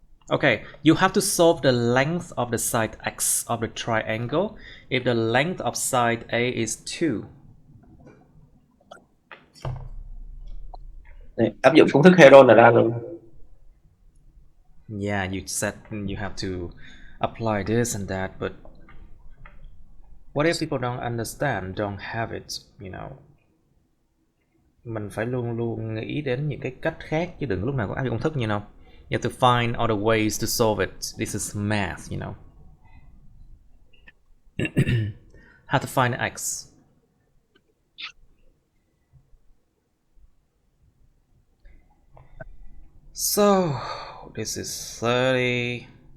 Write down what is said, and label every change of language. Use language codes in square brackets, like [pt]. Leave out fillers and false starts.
[en] Okay, you have to solve the length of the side x of the triangle if the length of side A is 2. [vi] Đây, áp dụng công thức Heron là ra luôn. [en] Yeah, you said you have to apply this and that, but what if people don't understand, don't have it, you know? [vi] Mình phải luôn luôn nghĩ đến những cái cách khác chứ đừng lúc nào có áp dụng công thức, [en] you know. You have to find other ways to solve it. This is math, you know. How to find x. So this is 30.